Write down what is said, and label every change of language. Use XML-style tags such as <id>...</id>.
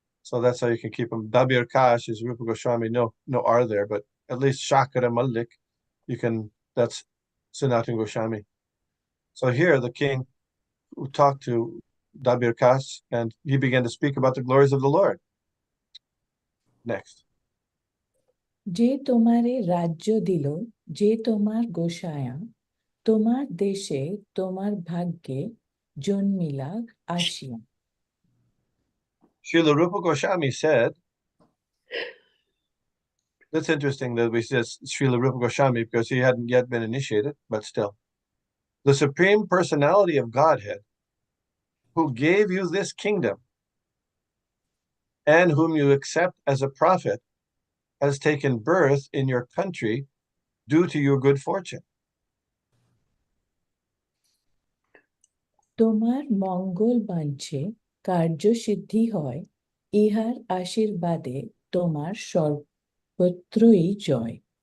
<en>So that's how you can keep them. Dabir Kash is Rupa Goswami, no R there, but at least Shakara Malik, that's Sanatana Goswami. So here the king talked to Dabir Kash and he began to speak about the glories of the Lord. Next.</en> <bn>যে তোমারে রাজ্য দিল, যে তোমার গোসায়া, তোমার দেশে তোমার ভাগ্যে জন্মিলা আসিয়া।</bn> <en>Srila Rupa Goswami said, that's interesting that we said Srila Rupa Goswami because he hadn't yet been initiated, but still. The Supreme Personality of Godhead, who gave you this kingdom and whom you accept as a prophet, has taken birth in your country due to your good fortune.</en> <bn>তোমার মঙ্গল বাঞ্ছে কার্যসিদ্ধি হয়, ইহার আশীর্বাদে তোমার সর্বত্রই জয়।</bn>